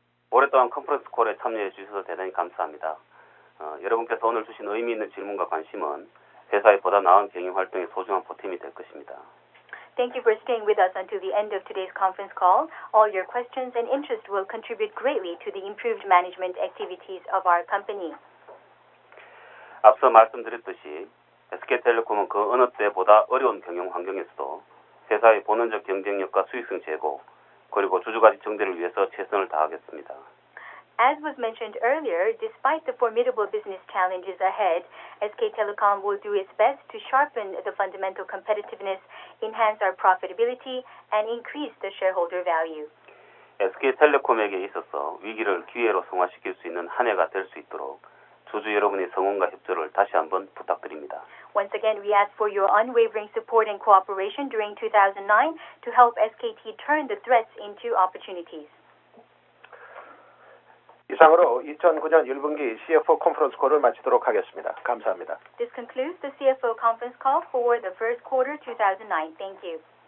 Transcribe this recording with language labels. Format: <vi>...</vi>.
<ko>오랫동안 컨퍼런스 콜에 참여해 주셔서 대단히 감사합니다. 여러분께서 오늘 주신 의미 있는 질문과 관심은 회사의 보다 나은 경영 활동의 소중한 보탬이 될 것입니다.</ko> <en>Thank you for staying with us until the end of today's conference call. All your questions and interest will contribute greatly to the improved management activities of our company.</en> <ko>앞서 말씀드렸듯이 SK텔레콤은 그 어느 때보다 어려운 경영 환경에서도 회사의 본원적 경쟁력과 수익성 제고 그리고 주주가치 증대를 위해서 최선을 다하겠습니다.</ko> <en>As was mentioned earlier, despite the formidable business challenges ahead, SK Telecom will do its best to sharpen the fundamental competitiveness, enhance our profitability, and increase the shareholder value.</en> <ko>SK텔레콤에게 있어서 위기를 기회로 승화시킬 수 있는 한 해가 될 수 있도록 주주 여러분의 성원과 협조를 다시 한번 부탁드립니다.</ko> <en>Once again, we ask for your unwavering support and cooperation during 2009 to help SKT turn the threats into opportunities.</en> <ko>이상으로 2009년 1분기 CFO 컨퍼런스 콜을 마치도록 하겠습니다. 감사합니다.</ko> <en>This concludes the CFO conference call for the first quarter 2009. Thank you.</en>